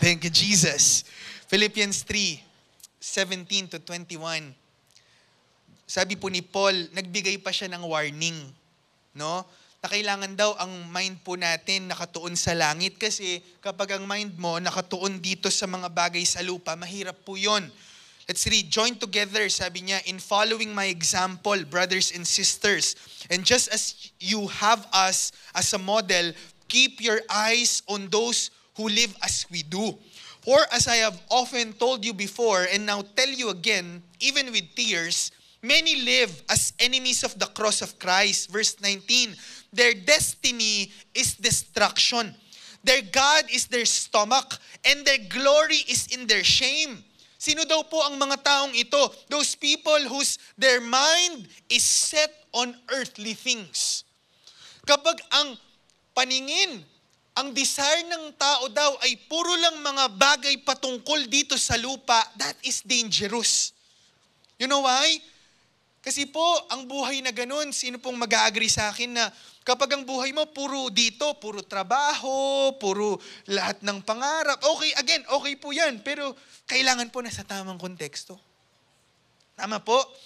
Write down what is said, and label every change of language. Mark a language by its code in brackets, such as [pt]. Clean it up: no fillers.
[en] Thank you, Jesus. Philippians 3:17 to 21. [tl] Sabi po ni Paul, nagbigay pa siya ng warning, no? Na kailangan daw ang mind po natin nakatuon sa langit kasi kapag ang mind mo nakatuon dito sa mga bagay sa lupa, mahirap po yun. [en] Let's read, join together, [tl] sabi niya, [en] in following my example, brothers and sisters. And just as you have us as a model, keep your eyes on those who live as we do. For as I have often told you before, and now tell you again, even with tears, many live as enemies of the cross of Christ. Verse 19, their destiny is destruction. Their God is their stomach, and their glory is in their shame. [tl] Sino daw po ang mga taong ito? [en] Those people whose their mind is set on earthly things. [tl] Kapag ang paningin, ang desire ng tao daw ay puro lang mga bagay patungkol dito sa lupa, [en] that is dangerous. You know why? [tl] Kasi po, ang buhay na ganun, sino pong mag-a-agree sa akin na kapag ang buhay mo puro dito, puro trabaho, puro lahat ng pangarap, okay, again, okay po yan, pero kailangan po nasa tamang konteksto. Tama po?